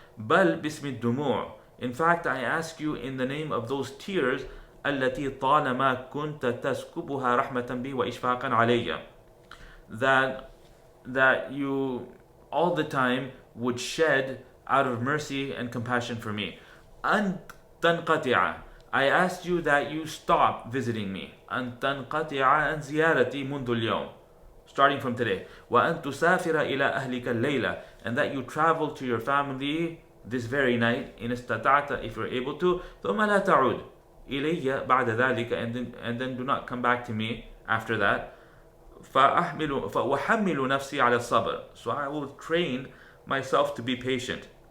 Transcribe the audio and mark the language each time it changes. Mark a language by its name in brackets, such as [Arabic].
[Arabic] بل باسم الدموع, [English] in fact I ask you in the name of those tears, [Arabic] التي طالما كنت تسكبها رحمة بي وإشفاقا علي, [English] that you all the time would shed out of mercy and compassion for me. [Arabic] أن تنقطع, [English] I asked you that you stop visiting me. [Arabic] أن تنقطع عن زيارتي منذ اليوم, [English] starting from today. [Arabic] وأن تسافر إلى أهلك الليلة, [English] and that you travel to your family this very night, [Arabic] إن استطعت, [English] if you're able to. [Arabic] ثم لا تعود إلي بعد ذلك, [English] and then do not come back to me after that. [Arabic] فأحمل نفسي على الصبر, [English] so I will train myself to be patient.